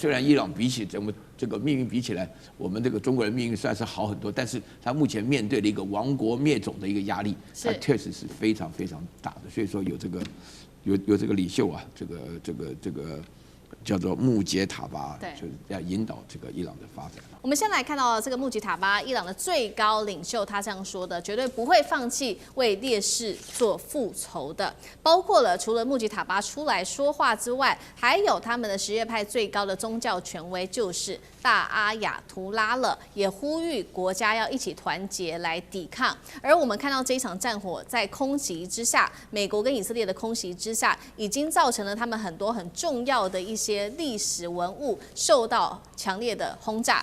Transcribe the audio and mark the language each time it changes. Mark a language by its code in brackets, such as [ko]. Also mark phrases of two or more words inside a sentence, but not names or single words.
[zh] 雖然伊朗比起咱們這個命運比起來，我們這個中國人命運算是好很多，但是他目前面對的一個亡國滅種的一個壓力，他確實是非常非常大的。所以說有這個領袖啊，這個叫做穆杰塔巴，就是要引導這個伊朗的發展。我們先來看到這個穆吉塔巴，伊朗的最高領袖，他這樣說的，絕對不會放棄為烈士做復仇的。包括了除了穆吉塔巴出來說話之外，還有他們的什葉派最高的宗教權威就是大阿亞圖拉了，也呼籲國家要一起團結來抵抗。而我們看到這一場戰火在空襲之下，美國跟以色列的空襲之下，已經造成了他們很多很重要的一些歷史文物受到強烈的轟炸。